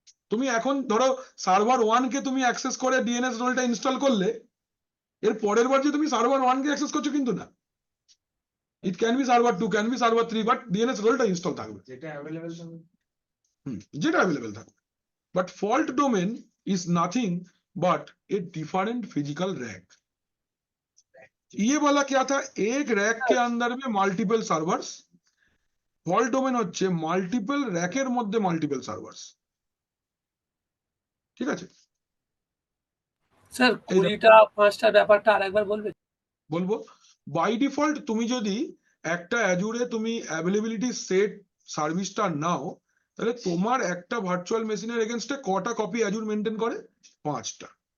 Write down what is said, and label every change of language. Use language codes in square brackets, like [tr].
[bn] তুমি এখন ধরো সার্ভার 1 কে তুমি অ্যাক্সেস করে ডিএনএস রোলটা ইনস্টল করলে, এর পরের বার যে তুমি সার্ভার 1 কে অ্যাক্সেস করছো কিন্তু না, [en] it can be server 2, can be server 3, [bn] but DNS রোলটা ইনস্টল থাকবে, যেটা অ্যাভেলেবেল থাকবে। যেটা অ্যাভেলেবেল থাকবে। [en] But fault domain is nothing but a different physical rack. [hi] ये वाला क्या था, एक रैक के अंदर में मल्टीपल सर्वर्स। [bn] फॉल्ट डोमेन হচ্ছে মাল্টিপল র‍্যাকের মধ্যে মাল্টিপল সার্ভার্স। ঠিক আছে স্যার 20টা 5টা ব্যাপারটা আরেকবার বলবেন? বলবো। বাই ডিফল্ট তুমি যদি একটা অ্যাজুরে তুমি অ্যাভেলেবিলিটি সেট সার্ভিসটা নাও, তাহলে তোমার একটা ভার্চুয়াল মেশিনের এগেইনস্টে কটা কপি অ্যাজুর মেইনটেইন করে? 5টা।